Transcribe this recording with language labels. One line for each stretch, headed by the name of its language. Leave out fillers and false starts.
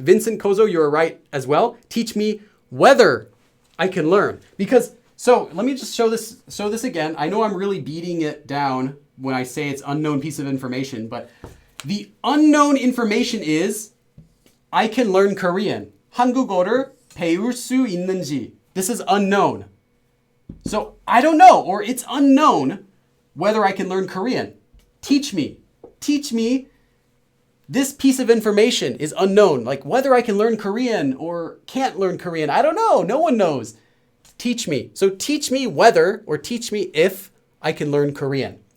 English: Vincent Kozo, you're right as well. Teach me whether I can learn. So let me just show this again. I know I'm really beating it down when I say it's unknown piece of information, but the unknown information is I can learn Korean.
Korean: 한국어를 배울 수 있는지.
English: This is unknown. So I don't know, or it's unknown whether I can learn Korean. Teach me. Teach me. This piece of information is unknown. Like whether I can learn Korean or can't learn Korean. I don't know. No one knows. Teach me. So teach me whether or teach me if I can learn Korean.